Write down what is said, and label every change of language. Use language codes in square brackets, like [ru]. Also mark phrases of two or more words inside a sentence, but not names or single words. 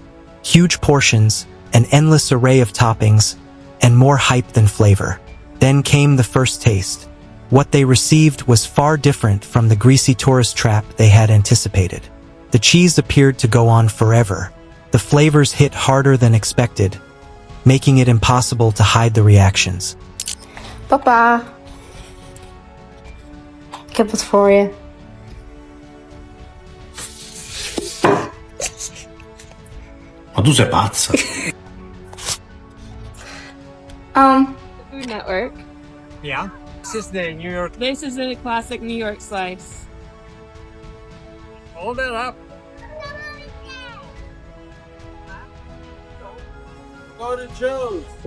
[en] Huge portions, an endless array of toppings, and more hype than flavor. Then came the first taste. What they received was far different from the greasy tourist trap they had anticipated. The cheese appeared to go on forever. The flavors hit harder than expected, making it impossible to hide the reactions. [nl] Papa, ik heb wat voor je. [it] Ma tu sei pazza? [en] Food Network. Yeah. This is the New York. This is a classic New York slice. Hold it up. Go to Joe's.